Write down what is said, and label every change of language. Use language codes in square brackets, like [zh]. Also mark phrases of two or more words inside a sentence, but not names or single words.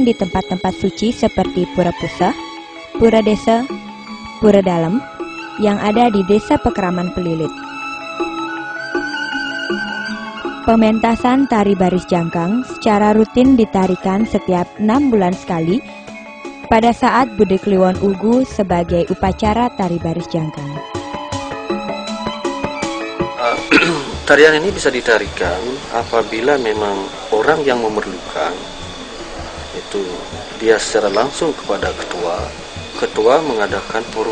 [id] di tempat-tempat suci seperti Pura Pusah, Pura Desa, Pura Dalem yang ada di Desa Pekeraman Pelilit. Pementasan tari baris jangkang secara rutin ditarikan setiap 6 bulan sekali pada saat Bude Kliwon Ugu sebagai upacara tari baris jangkang. Tarian ini bisa ditarikan apabila memang orang yang memerlukan itu dia secara langsung kepada ketua mengadakan forum.